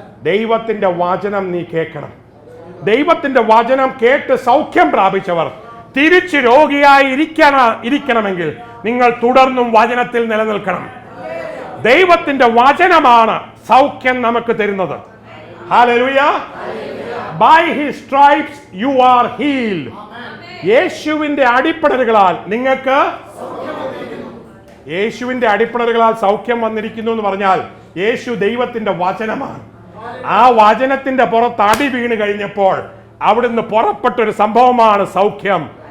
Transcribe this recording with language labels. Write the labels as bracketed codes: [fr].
[ml] ദൈവത്തിന്റെ വചനം നീ കേൾക്കണം. ദൈവത്തിന്റെ വചനം കേട്ട് സൗഖ്യം പ്രാപിച്ചവർ തിരിച്ച് രോഗിയായി ഇരിക്കണമെങ്കിൽ നിങ്ങൾ തുടർന്നും വചനത്തിൽ നിലനിൽക്കണം. ദൈവത്തിന്റെ വചനമാണ് സൗഖ്യം നമുക്ക് തരുന്നത്. Hallelujah. [en] By his stripes you are healed. [ml] യേശുവിന്റെ അടിപ്പിണറുകളാൽ നിങ്ങൾക്ക്, യേശുവിന്റെ അടിപ്പിണറുകളാൽ സൗഖ്യം വന്നിരിക്കുന്നു എന്ന് പറഞ്ഞാൽ യേശു ദൈവത്തിന്റെ വചനമാണ്. ആ വചനത്തിന്റെ പുറത്ത് അടി വീണ് കഴിഞ്ഞപ്പോൾ അവിടുന്ന് പുറപ്പെട്ടൊരു സംഭവമാണ് സൗഖ്യം.